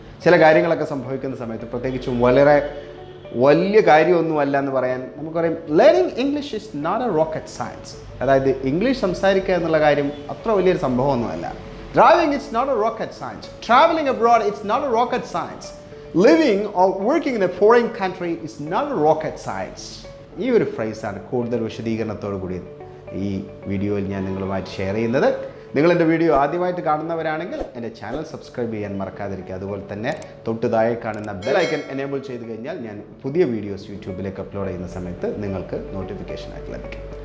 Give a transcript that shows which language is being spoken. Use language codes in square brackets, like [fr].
[ml] ചില കാര്യങ്ങളൊക്കെ സംഭവിക്കുന്ന സമയത്ത് പ്രത്യേകിച്ചും വളരെ വലിയ കാര്യമൊന്നുമല്ല എന്ന് പറയാൻ നമുക്ക് പറയും [en] Learning English is not a rocket science. [ml] അതായത് ഇംഗ്ലീഷ് സംസാരിക്കുക എന്നുള്ള കാര്യം അത്ര വലിയൊരു സംഭവമൊന്നുമല്ല. [en] Driving it's not a rocket science. Travelling abroad it's not a rocket science. Living or working in a foreign country is not a rocket science. [ml] ഈ ഒരു ഫ്രൈസാണ് കൂടുതൽ വിശദീകരണത്തോടു കൂടി ഈ വീഡിയോയിൽ ഞാൻ നിങ്ങളുമായിട്ട് ഷെയർ ചെയ്യുന്നത്. നിങ്ങൾ എൻ്റെ വീഡിയോ ആദ്യമായിട്ട് കാണുന്നവരാണെങ്കിൽ എൻ്റെ ചാനൽ സബ്സ്ക്രൈബ് ചെയ്യാൻ മറക്കാതിരിക്കുക. അതുപോലെ തന്നെ തൊട്ട് താഴെ കാണുന്ന ബെൽ ഐക്കൺ എനേബിൾ ചെയ്ത് കഴിഞ്ഞാൽ ഞാൻ പുതിയ വീഡിയോസ് യൂട്യൂബിലേക്ക് അപ്ലോഡ് ചെയ്യുന്ന സമയത്ത് നിങ്ങൾക്ക് നോട്ടിഫിക്കേഷൻ ആയിട്ട് ലഭിക്കും.